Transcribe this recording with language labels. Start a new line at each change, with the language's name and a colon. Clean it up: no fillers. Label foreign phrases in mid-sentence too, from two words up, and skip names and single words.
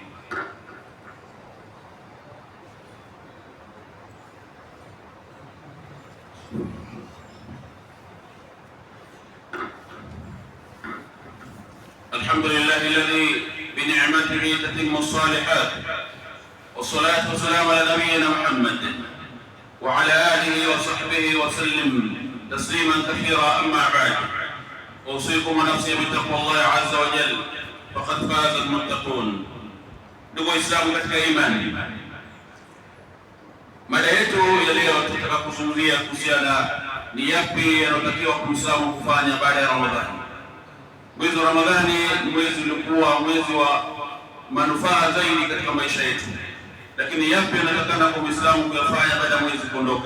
Arabic: الحمد لله الذي بنعمته تتم الصالحات، والصلاة والسلام على نبينا محمد وعلى آله وصحبه وسلم تسليما كثيرا. أما بعد، أوصيكم ونفسي بتقوى الله عز وجل، فقد فاز المتقون.
Swahili: Ndugu Waislamu katika imani, mada yetu ya leo tutaka kuzungumzia kuhusiana ni yapi yanayotakiwa kwa Muislamu kufanya baada ya Ramadhani. Mwezi wa Ramadhani ni mwezi uliokuwa mwezi wa manufaa zaidi katika maisha yetu, lakini yapi yanatakana kwa Muislamu kuyafanya baada ya mwezi kuondoka?